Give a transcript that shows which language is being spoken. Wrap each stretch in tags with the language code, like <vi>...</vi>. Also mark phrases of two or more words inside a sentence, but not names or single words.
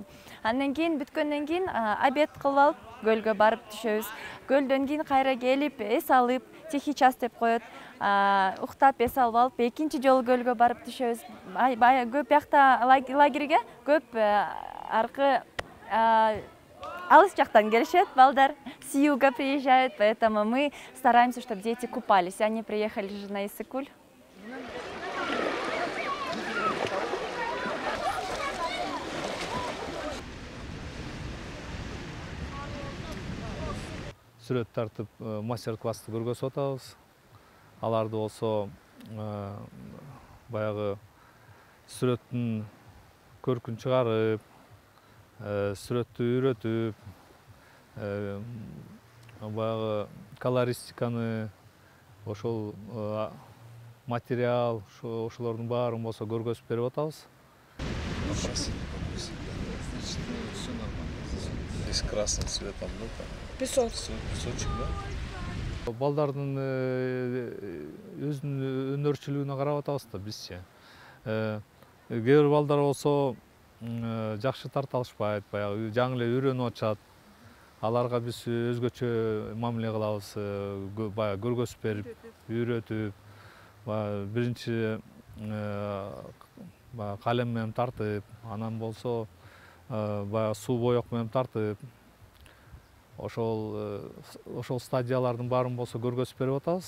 <ky>Андан кийин бүткөндөн кийин обед кылып алып, көлгө барып түшөбүз. Көлдөн кийин кайра келип, эс алып,</ky> <ru>тихий час</ru> <ky>деп коет. Уктап эс алып алып, экинчи жолу көлгө барып түшөбүз. Көп биякта лагерге көп аркы алыс жактан келишет балдар,</ky> <ru>с юга приезжают, поэтому мы стараемся, чтобы дети купались. Они приехали же на Иссык-Куль.</ru> <ky>Сүрөт тартып, мастер-классты көргөзүп атабыз. Аларды болсо баягы сүрөттүн көркүн чыгарып, сүрөттү үйрөтүп, баягы колористиканы, ошол материал, ошолордун баарын болсо көргөзүп берип атабыз.</ky> <ru>Здесь красным цветом, ну там. Песок. Песочек, да?</ru> <ky>Балдардын өзүнүн өнөрчүлүгүнө карап атабыз да бизче. Кээ бир балдар болсо жакшы тарта алышпайт, баягы жаңы эле үйрөнүп атышат. Аларга биз өзгөчө мамиле кылабыз, баягы көргөзүп берип, үйрөтүп, биринчи калем менен тартып, анан болсо баягы суу боек менен тартып, ошол стадиялардын баарын болсо көргөзүп берип атабыз.</ky>